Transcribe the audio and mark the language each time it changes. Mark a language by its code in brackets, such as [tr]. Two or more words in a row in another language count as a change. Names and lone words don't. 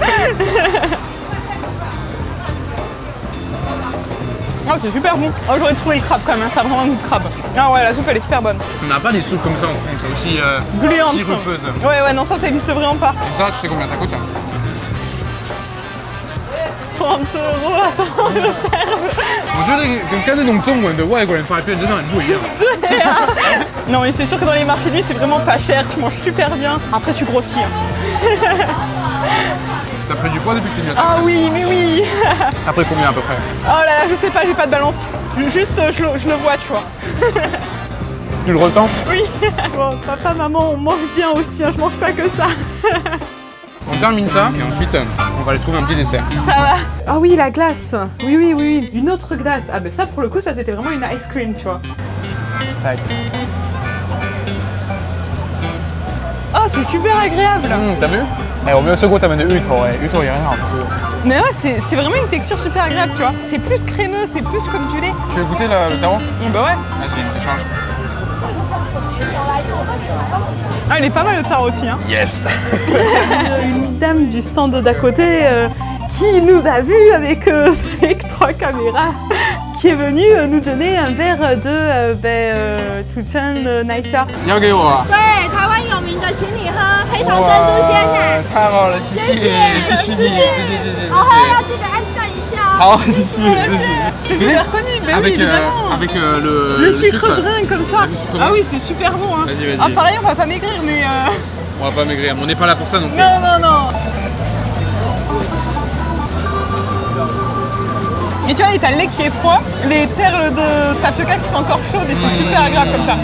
[fr] Oh, c'est super bon. Oh, j'aurais trouvé le crabe quand même, hein. Ça a vraiment un goût de crabe. Ah ouais, la soupe, elle est super bonne. On n'a pas des soupes comme ça en France, c'est aussi Gluante. sirupeuse. Ouais, non, ça existe vraiment pas. Et ça, tu sais combien ça coûte hein? 30 €, attends, je cherche. [zh] 我觉得跟那种中文的外国人发现真的很不一样。 [fr] Non, mais c'est sûr que dans les marchés de nuit, c'est vraiment pas cher. Tu manges super bien. Après, tu grossis. Hein. T'as pris du poids depuis que tu es venu? Ah oui, mais oui. T'as pris combien à peu près? Oh là là, je sais pas, j'ai pas de balance. Juste, je le vois, tu vois. Tu le retends? Oui. Bon, papa, maman, on mange bien aussi. Hein. Je mange pas que ça. On termine ça et ensuite on va aller trouver un petit dessert. Ça va. Ah oui, la glace. Oui. Une autre glace. Ah ben ça, pour le coup, ça c'était vraiment une ice cream, tu vois. Tac. Oh, c'est super agréable. T'as vu? [zh] Eh, 我没有吃过他们的芋头哎，芋头也很好吃。 [fr] Mais ouais, c'est vraiment une texture super agréable, tu vois. C'est plus crémeux, c'est plus comme du lait. Tu veux goûter le taro? Bon bah ouais. Vas-y, échange. Ah, il est pas mal le taro aussi, hein. [en] Yes. [fr] Une dame du stand d'à côté qui nous a vus avec 3 caméras, qui est venue nous donner un verre de Chuchan Naisha. [zh] 你要给我啊？对，台湾有名的，请你喝黑糖珍珠鲜奶。太好了，谢谢，谢谢你，谢谢。然后要记得按赞一下哦。好，谢谢。 [fr] C'est super connu, mais oui, évidemment. avec Le sucre brun comme ça. Le sucre Ah brun. oui, c'est super bon. Hein. Vas-y. Ah pareil, on va pas maigrir, mais... On va pas maigrir, on n'est pas là pour ça non plus. Non. Et tu vois, t'as le lait qui est froid, les perles de tapioca qui sont encore chaudes et c'est super agréable comme ça.